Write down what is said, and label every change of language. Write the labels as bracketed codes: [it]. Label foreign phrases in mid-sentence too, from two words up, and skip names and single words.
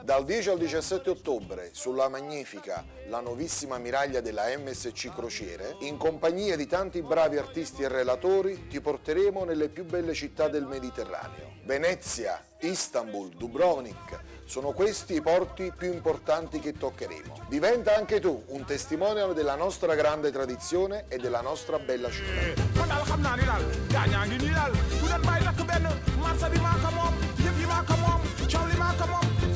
[it] Dal 10 al 17 ottobre sulla magnifica La Nuovissima Miraglia della MSC Crociere, in compagnia di tanti bravi artisti e relatori, ti porteremo nelle più belle città del Mediterraneo. Venezia, Istanbul, Dubrovnik, sono questi i porti più importanti che toccheremo. Diventa anche tu un testimonial della nostra grande tradizione e della nostra bella città. [wo] Yaa ngi nii daal bu doon bàyyi lakk benn marsa bi maa ko moom yëpp yi maa ko moom coow li maa ko moom